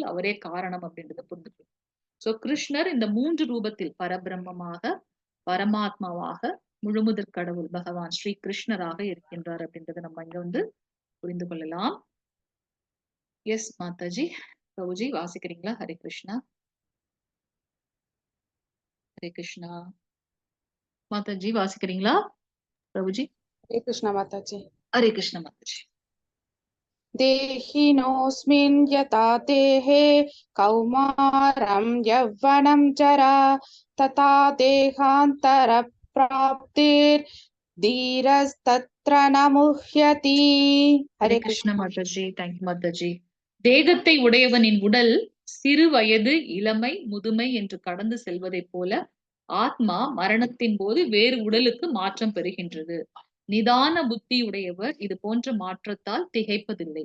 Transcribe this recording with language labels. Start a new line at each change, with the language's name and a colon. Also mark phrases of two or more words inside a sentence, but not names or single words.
Tamil: அவரே காரணம் அப்டின்றத புரிஞ்சுக்கணும். சோ கிருஷ்ணர் இந்த 3 ரூபத்தில் பரபிரம்மமாக, பரமாத்மாவாக, முழுமுதற் கடவுள் பகவான் ஸ்ரீ கிருஷ்ணராக இருக்கின்றார் அப்படின்றத நம்ம இங்க வந்து புரிந்து கொள்ளலாம். எஸ் மாதாஜி. பிரபுஜி வாசிக்கிறீங்களா? ஹரே கிருஷ்ணா. ஹரே கிருஷ்ணா. மாதாஜி வாசிக்கிறீங்களா? பிரபுஜி. ஹரே கிருஷ்ண மாதாஜி। ஹரே கிருஷ்ணா மாதாஜி.
Sanskrit: देहिनोऽस्मिन् यथा देहे कौमारं यौवनं जरा तथा देहान्तरप्राप्तिर्धीरस्तत्र न मुह्यति।
Tamil: ஹரே हरे கிருஷ்ண कृष्ण। மாதாஜி. தேங்க்யூ மாதாஜி. தேகத்தை உடையவனின் உடல் சிறு வயது, இளமை, முதுமை என்று கடந்து செல்வதைப் போல ஆத்மா மரணத்தின் போது வேறு உடலுக்கு மாற்றம் பெறுகின்றது. நிதான புத்தி உடையவர் இது போன்ற மாற்றத்தால் திகைப்பதில்லை.